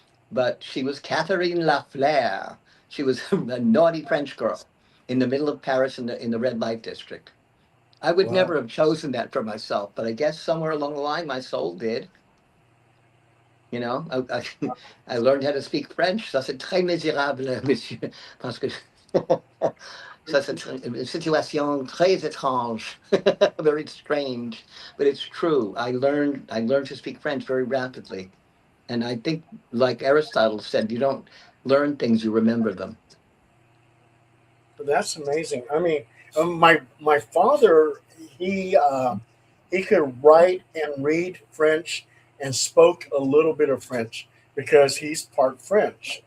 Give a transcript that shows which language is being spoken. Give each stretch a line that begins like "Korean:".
English: But she was Catherine Lafleur. She was a naughty French girl in the middle of Paris in the red light district. I would Wow. never have chosen that for myself, but I guess somewhere along the line, my soul did. I learned how to speak French.
French: Ça, c'est très misérable, monsieur, parce que ça, c'est une situation très étrange,
English: very strange, but it's true. I learned to speak French very rapidly. And I think, like Aristotle said, you don't learn things, you remember them. That's amazing. I mean, my father, he could write and read French and spoke a little bit of French because he's part French.